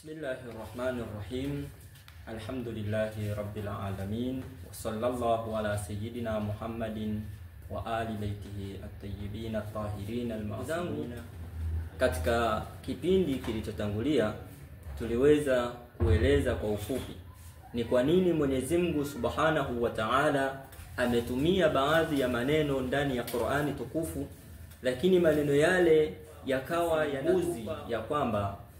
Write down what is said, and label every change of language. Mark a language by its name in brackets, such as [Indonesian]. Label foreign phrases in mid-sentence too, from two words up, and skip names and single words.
[Arabic] بسم الله الرحمن الرحيم. الحمد لله رب العالمين. وصلى الله على سيدنا محمد وآل بيته الطيبين الطاهرين المعصومين. [Swahili] Katika kipindi kilichotangulia tuliweza kueleza kwa ufupi ni kwa nini Mwenyezi Mungu [Arabic] سبحانه وتعالى [Swahili] ametumia baadhi ya maneno ndani ya Qur'ani tukufu, lakini maneno yale yakawa yanaguzi ya kwamba